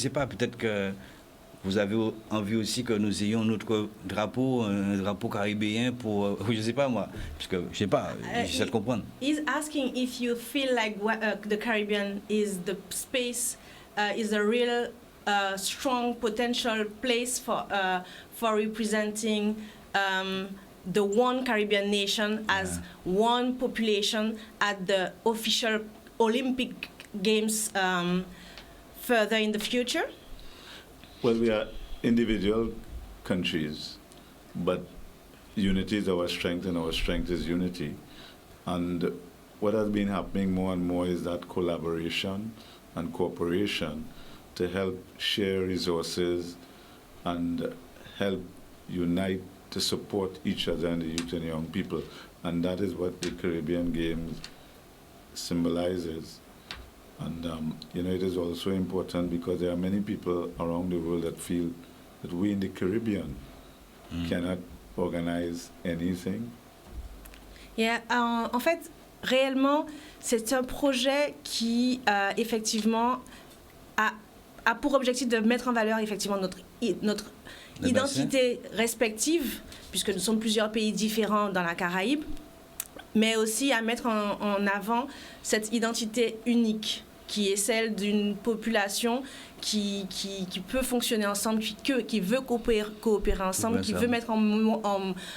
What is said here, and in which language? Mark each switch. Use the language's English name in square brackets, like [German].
[French] Je ne sais pas, peut-être que vous avez envie aussi que nous ayons notre drapeau, un drapeau caribéen pour, je ne sais pas moi, parce que je ne sais pas, j'essaie de comprendre. [English] He's asking if you feel like the Caribbean is the space, is a real strong potential place for representing the one Caribbean nation as one population at the official Olympic Games further in the future? Well, we are individual countries, but unity is our strength, and our strength is unity. And what has been happening more and more is that collaboration and cooperation to help share resources and help unite to support each other and the youth and young people. And that is what the Caribbean Games symbolizes. And, it is also important because there are many people around the world that feel that we in the Caribbean cannot organize anything. [French] Yeah, en fait, réellement, c'est un projet qui, effectivement, a pour objectif de mettre en valeur, effectivement, notre identité respective, puisque nous sommes plusieurs pays différents dans la Caraïbe, mais aussi à mettre en avant cette identité unique qui est celle d'une population qui peut fonctionner ensemble, qui veut coopérer ensemble, qui veut mettre en